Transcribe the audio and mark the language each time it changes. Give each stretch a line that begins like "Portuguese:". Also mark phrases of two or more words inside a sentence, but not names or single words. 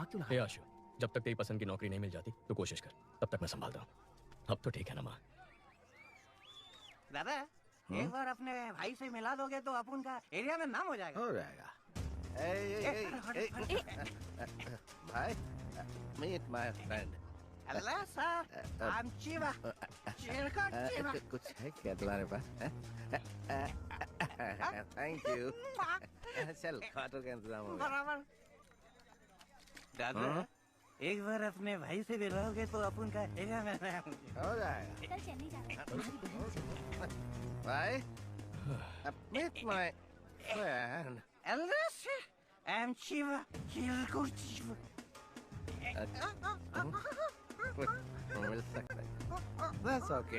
Hindi: ए आशु, जब तक तेरी पसंद की नौकरी नहीं मिल जाती तो कोशिश कर, तब तक मैं संभालता हूँ। अब तो ठीक है ना माँ? दादा एक बार अपने भाई से मिला दोगे तो अपन का एरिया में नाम हो जाएगा। हो जाएगा। भाई,
English: meet my friend. Hello sir, I am Chiva. Chiva.
Hindi: कुछ है क्या तुम्हारे पास?
English: thank you.
Hindi: चल खाटो का इंतजाम हो गया। बराबर। दादा एक बार अपने भाई से मिलोगे तो अपन का एरिया में नाम हो जाएगा। कल चेन्नई जाना है। भाई,
English: meet my friend. Hello sir, I am Chiva. Chiva.
Hindi: मिल सकता है।
English: That's okay.